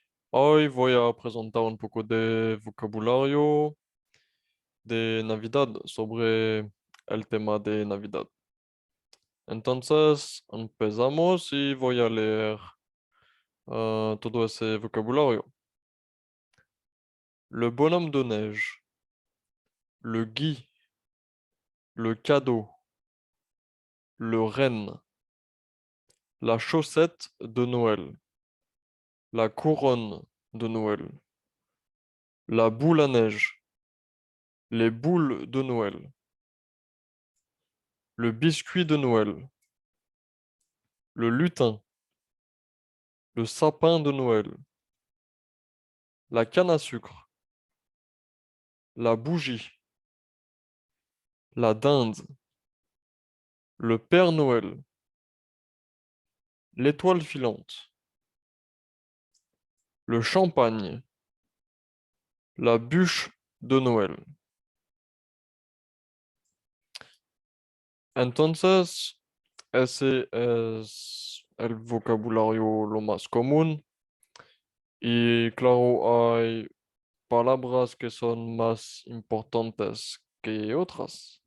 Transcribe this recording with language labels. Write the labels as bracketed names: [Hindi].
[Spanish] Hoy voy a presentar un poco de vocabulario de Navidad sobre el tema de Navidad. Entonces, empezamos y voy a leer todo ese vocabulario. [French] Le bonhomme de neige, le gui, le cadeau, le renne, la chaussette de Noël, la couronne de Noël, la boule à neige, les boules de Noël, le biscuit de Noël, le lutin, le sapin de Noël, la canne à sucre, la bougie, la dinde, le Père Noël, l'étoile filante, le champagne, la bûche de Noël. [Spanish] Entonces, ese es el vocabulario lo más común y claro, hay palabras que son más importantes que otras.